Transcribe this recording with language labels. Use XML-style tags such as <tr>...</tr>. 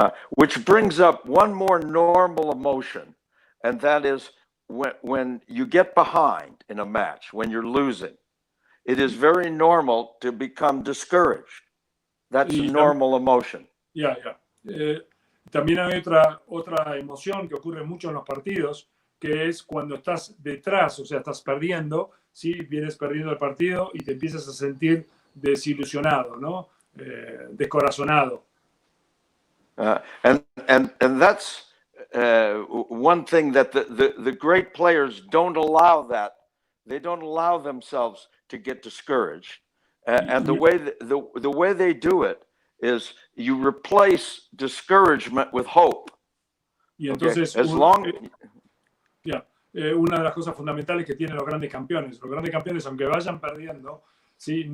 <en>Which brings up one more normal emotion, and that is when you get behind in a match, when you're losing, it is very normal to become discouraged. That's a normal emotion. Yeah.</en> <es>También hay otra emoción que ocurre mucho en los partidos, que es cuando estás detrás, o sea, estás perdiendo, ¿sí? Vienes perdiendo el partido y te empiezas a sentir desilusionado, ¿no? Descorazonado.</es> <en>And that's one thing that the great players don't allow that. They don't allow themselves to get discouraged. And the way they do it is you replace discouragement with hope.</en> <es>Y entonces,</es> <en>okay?</en> <es>Una de las cosas fundamentales que tienen los grandes campeones, aunque vayan perdiendo, ¿sí?</es>